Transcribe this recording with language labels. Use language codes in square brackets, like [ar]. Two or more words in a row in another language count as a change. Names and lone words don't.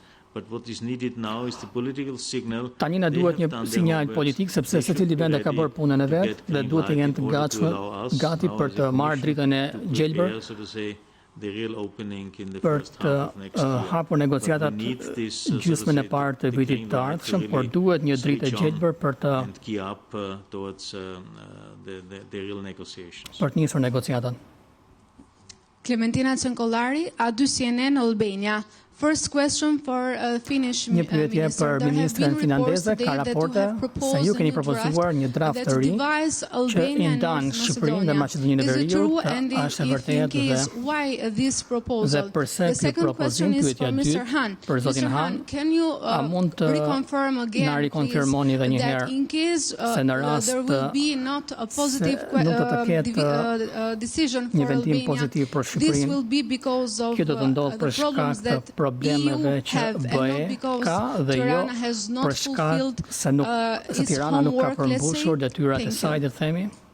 [sq] Tani na duhet një sinjal politik sepse secili vend e ka bërë punën e vet dhe duhet të jenë të gati për të marrë dritën e gjelbër, për të hapur negociatat gjysmën e parë të vitit të ardhshëm, por duhet një dritë e gjelbër për të nisur negociatat. Clementina Cenkollari, A2CNN Albania. [en] First question for Finnish [sq] Një pyetje për Ministrën finlandeze, ka raporte se ju keni propozuar një draft të ri që i ndan Shqipërinë dhe Maqedoninë e Veriut, a është e vërtetë dhe përse ky propozim, pyetja e dytë për zotin Hahn, a mund të na rikonfirmoni edhe një herë se në rast se nuk do të ketë një vendim pozitiv për Shqipërinë, kjo do të ndodhë për shkak të problemeve që BE ka dhe jo për shkak se Tirana nuk ka përmbushur detyrat e saj, le të themi.